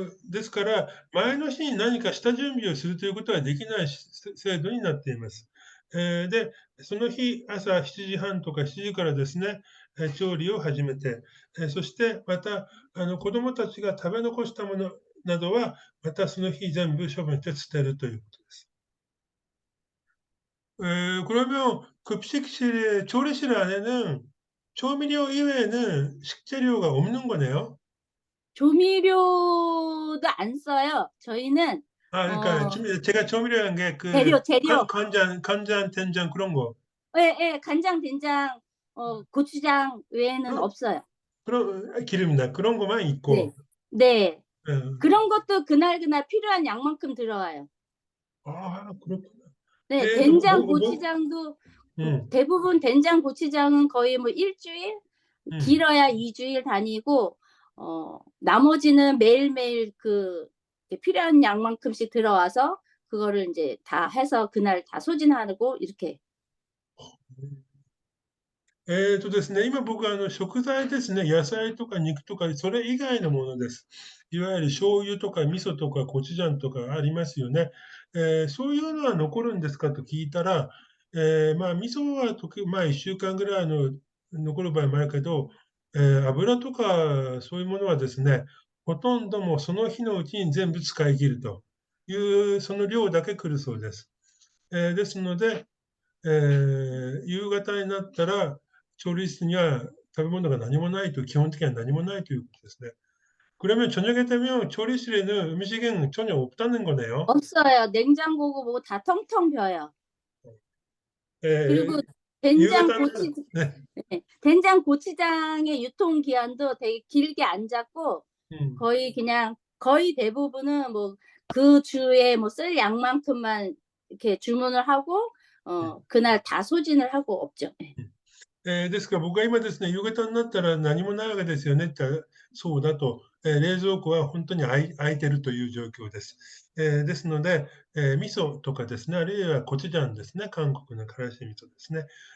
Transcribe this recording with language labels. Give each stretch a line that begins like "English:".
Japanese: ですから、前の日に何か下準備をするということはできない制度になっています。で、その日、朝7時半とか7時からですね、調理を始めて、そしてまた、子供たちが食べ残したものなどは、またその日全部処分して捨てるということです。
Korean: 그러면 급식실에 조리실 안에는調味料 이외에는 식재료가 없는 거네요? 조미료도 안 써요. 저희는 그러니까 어 제가 조미료한 게 그 재료. 간장, 된장 그런 거. 예예. 간장, 된장, 고추장 외에는 그런 없어요. 기름이나 그런 것만 네. 있고. 네. 예. 그런 것도 그날그날 필요한 양만큼 들어와요. 그렇구나. 네. 된장, 뭐 고추장도 음, 대부분 된장, 고추장은 거의 뭐 1주일 음. 길어야 2주일 다니고 나머지는 매일매일 이렇게 필요한 양만큼씩 들어와서 그거를 인제 다 해서 그날 다 소진하고 이렇게.
Japanese: ですね、今僕は食材ですね、野菜とか肉とか、それ以外のものです。いわゆる醤油とか味噌とかコチュジャンとかありますよね。そういうのは残るんですかと聞いたら、味噌は1週間ぐらい残る場合もあるけど、油とかそういうものはですね、ほとんどもうその日のうちに全部使い切るという、その量だけ来るそうです。ですので、夕方になったら、調理室には食べ物が何もないと、基本的には何もないということですね。
Korean: 그러면 저녁에 되면 조리실에는 음식은 전혀 없다는 거네요. 없어요. 냉장고고 뭐고 다 텅텅 비어요. 그리고 예, 된장 고추 유효타는, 네, 네. 된장 고추장의 유통 기한도 되게 길게 안 잡고 음, 거의 그냥 거의 대부분은 뭐 그 주에 뭐 쓸 양만큼만 이렇게 주문을 하고 그날 다 소진을 하고 없죠. 예.
Japanese: ですから僕は今ですね、夕方になったら何もないわけですよねってそうだと、冷蔵庫は本当に空いてるという状況です。ですので、味噌とかですね、あるいはコチュジャンですね、韓国のからし味噌ですね。